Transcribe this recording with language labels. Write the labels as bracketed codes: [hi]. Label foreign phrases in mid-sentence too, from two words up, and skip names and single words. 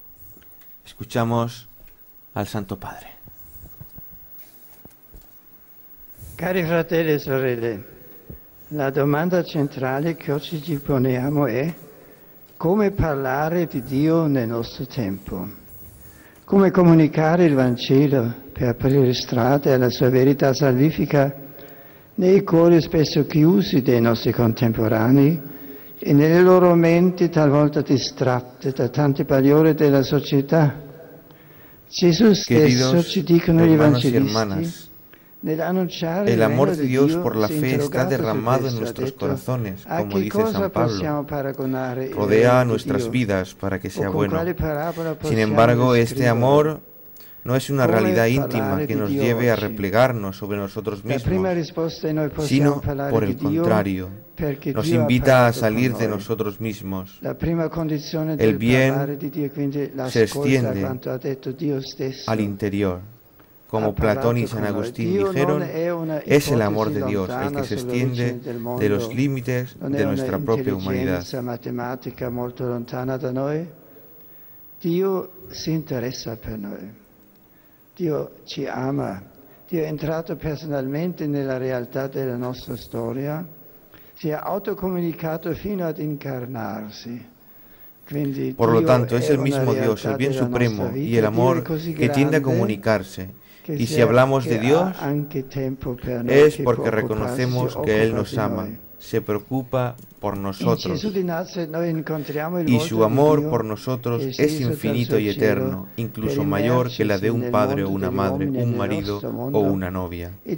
[es] Escuchamos al Santo Padre. [it] Cari fratelli e sorelle, la domanda centrale che oggi ci poniamo è come parlare di Dio nel nostro tempo, come comunicare il Vangelo per aprire strade alla sua verità salvifica nei cuori spesso chiusi dei nostri contemporanei e nelle loro menti talvolta distratte da tante bagliore della società. Gesù stesso, ci dicono gli evangelisti, [es] el amor de Dios por la fe está derramado en nuestros corazones, como dice San Pablo. Rodea nuestras vidas para que sea bueno. Sin embargo, este amor no es una realidad íntima que nos lleve a replegarnos sobre nosotros mismos, sino, por el contrario, nos invita a salir de nosotros mismos. El bien se extiende al interior. Como Platón y San Agustín dijeron, es el amor de Dios el que se extiende de los límites de nuestra propia humanidad. [it] Matematica molto lontana da noi. Dio si interessa per noi. Dio ci ama. Dio è entrato personalmente nella realtà della nostra storia. Si è autocomunicato fino ad incarnarsi. [es] Por lo tanto, es el mismo Dios, el bien supremo y el amor que tiende a comunicarse. Y si hablamos de Dios, es porque reconocemos que Él nos ama, se preocupa por nosotros. Y su amor por nosotros es infinito y eterno, incluso mayor que la de un padre o una madre, un marido o una novia.